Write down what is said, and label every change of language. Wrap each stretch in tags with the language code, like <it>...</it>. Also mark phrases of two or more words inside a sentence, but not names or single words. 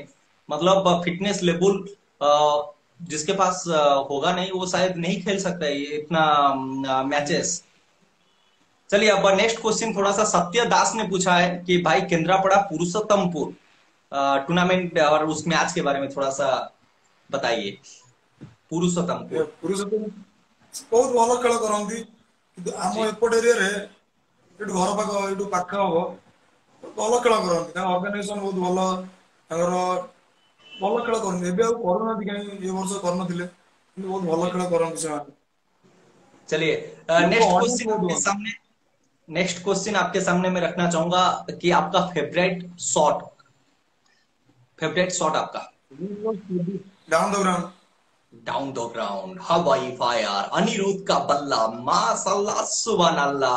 <hi>मतलब फिटनेस लेवल जिसके पास होगा नहीं, वो शायद नहीं खेल सकता है ये इतना मैचेस। चलिए, अब</hi> <en>next question</en> <hi>थोड़ा सा सत्य दास ने पूछा है कि भाई केंद्रापड़ा पुरुषोत्तमपुर टूर्नामेंट और उस मैच के बारे में थोड़ा सा बताइए। पुरुषोत्तमपुर।</hi> <or>ପୁରୁଷ ତ ବହୁତ ଭଲ ଖେଳ କରନ୍ତି, କିନ୍ତୁ ଆମ</or> <hi>जी</hi> <or>ଏପଟ ଏରିଆରେ ଏଠୁ ଘର ପାଖ, ଏଠୁ ପାଖ ହବ, ଭଲ ଖେଳ କରନ୍ତି। ତାଙ୍କ ଅର୍ଗାନାଇଜେସନ ବହୁତ ଭଲ, ତାଙ୍କର ଭଲ ଖେଳ କରନ୍ତି। ଏବେ ଆଉ କରୁନାହାନ୍ତି, କାହିଁକି ଏ ବର୍ଷ କରିନଥିଲେ, କିନ୍ତୁ ବହୁତ ଭଲ</or> <hi>जी।</hi> <or>ଖେଳ କରନ୍ତି ସେମାନେ।</or> <hi>चलिए,</hi> <or>ଲୋକ</or> <hi>नेक्स्ट</hi> <or>ଅଡ଼ିଏନ୍ସ</or> <hi>क्वेश्चन</hi> <or>ବହୁତ</or> <hi>आपके</hi> <or>ହୁଅନ୍ତି।</or> <hi>सामने</hi> <en>next question</en> <hi>आपके सामने मैं रखना चाहूंगा कि आपका</hi> <en>favourite shot</en> <hi>आपका।</hi> <en>down the ground. down the ground,</en> <hi>हवाई फायर, अनिरुद्ध का बल्ला,</hi> <ar>ما شاء الله سبحان الله.</ar>